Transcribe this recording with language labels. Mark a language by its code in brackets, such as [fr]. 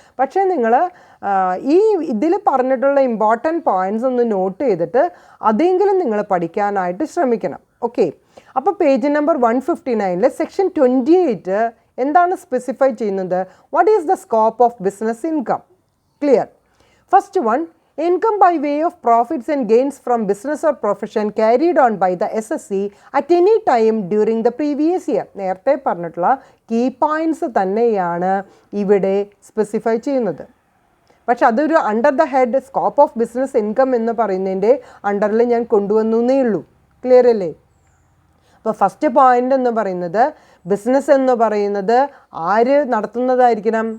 [ml] പക്ഷേ നിങ്ങൾ ഇതിൽ പറഞ്ഞിട്ടുള്ള ഇമ്പോർട്ടൻറ്റ് പോയിൻറ്റ്സ് ഒന്ന് നോട്ട് ചെയ്തിട്ട് അതെങ്കിലും നിങ്ങൾ പഠിക്കാനായിട്ട് ശ്രമിക്കണം. ഓക്കെ, അപ്പോൾ പേജ് നമ്പർ 159 സെക്ഷൻ 28 എന്താണ് സ്പെസിഫൈ ചെയ്യുന്നത്? [en] What is the scope of business income? Clear. First one, income by way of profits and gains from business or profession carried on by the SSC at any time during the previous year. [ml] നേരത്തെ പറഞ്ഞിട്ടുള്ള key points തന്നെയാണ് ഇവിടെ specify ചെയ്യുന്നത്. പക്ഷെ അതൊരു under the head scope of business income എന്ന് പറയുന്നതിൻ്റെ അണ്ടറിൽ ഞാൻ കൊണ്ടുവന്നേ ഉള്ളൂ. ക്ലിയർ അല്ലേ? അപ്പോൾ ഫസ്റ്റ് പോയിൻ്റ് എന്ന് പറയുന്നത് ബിസിനസ് എന്ന് പറയുന്നത് ആര് നടത്തുന്നതായിരിക്കണം?